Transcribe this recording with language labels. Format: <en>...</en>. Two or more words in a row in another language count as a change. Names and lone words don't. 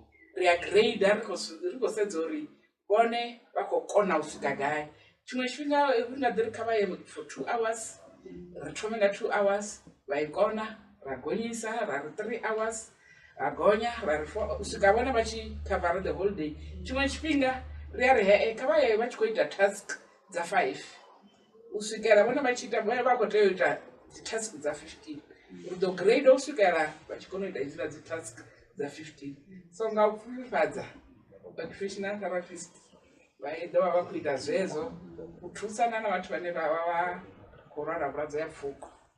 <ve>Ri a grade ri khou sedza uri vhone vha khou kona u swika gai. Tshiṅwe tshifhinga ri nga ḓi ri kha vha ye</ve> <en>for 2 hours</en> <ve>ri thome nga 2 hours vha i kona ra gonyisa ra ri 3 hours ra gonya ra ri 4 u swika vhone vha tshi</ve> <en>cover the whole day.</en> <ve>Tshiṅwe tshifhinga ri a ri kha vha ye vha tshi khou ita task dza 5 u swikela vhone vha tshi ita vhone vha khou tea u ita dzi task dza 15. Ri ḓo grade u swikela vha tshi kona u ita hedzila dzi task dza 15. So nga u pfufhifhadza</ve> <en>occupational therapist</en> <ve>vha ḓo vha vha khou ita zwezwo u thusana na vhathu vhane vha vha khou lwala vhulwadze ya pfhuko.</ve>